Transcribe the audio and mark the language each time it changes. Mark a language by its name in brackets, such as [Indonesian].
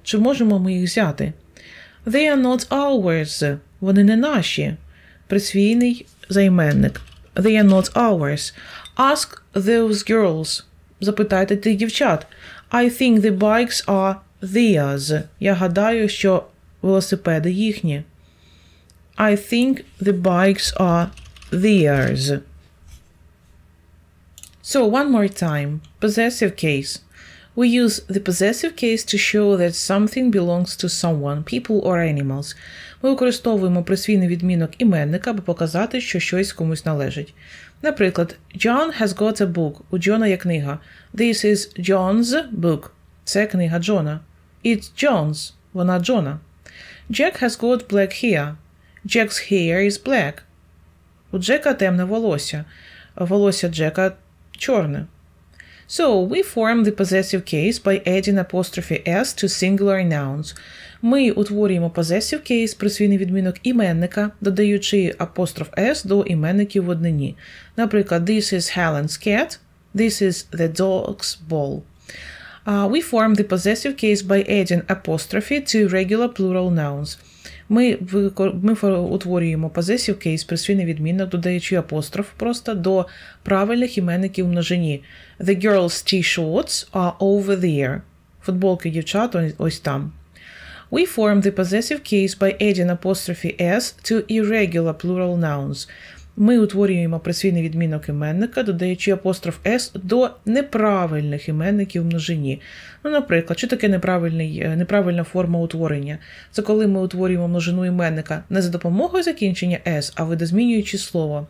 [Ukrainian] Чи можемо ми їх взяти? [English] They are not ours. [Ukrainian] Вони не наші. Присвійний займенник. [English] They are not ours. Ask those girls. [Ukrainian] Запитайте тих дівчат. [English] I think the bikes are theirs. [Ukrainian] Я гадаю, що велосипеди їхні. [English] I think the bikes are theirs. So, one more time. Possessive case. We use the possessive case to show that something belongs to someone, people or animals. [Ukrainian] Ми використовуємо присвійний відмінок іменника, аби показати, що щось комусь належить. [English] Наприклад, John has got a book. [Ukrainian] У Джона є книга. [English] This is John's book. [Ukrainian] Це книга Джона. [English] It's John's. [Ukrainian] Вона Джона. [English] Jack has got black hair. Jack's hair is black. [Ukrainian] У Джека темне волосся. Волосся Джека чорне. [English] So, we form the possessive case by adding apostrophe s to singular nouns. [Ukrainian] Ми утворюємо possessive case, присвійний відмінок іменника, додаючи апостроф s до іменників в однині. [English] Наприклад, this is Helen's cat, this is the dog's ball. We form the possessive case by adding apostrophe to regular plural nouns. [Ukrainian] Ми утворюємо possessive case, присвійний відмінок, додаючи апостроф просто до правильних іменників в множині. [English] The girls' t-shirts are over there. [Ukrainian] Футболки дівчат ось там. [English] We form the possessive case by adding apostrophe s to irregular plural nouns. [Ukrainian] Ми утворюємо присвійний відмінок іменника, додаючи апостроф s до неправильних іменників в множині. Ну, наприклад, що таке неправильна форма утворення? Це коли ми утворюємо множину іменника не за допомогою закінчення s, а видозмінюючи слово.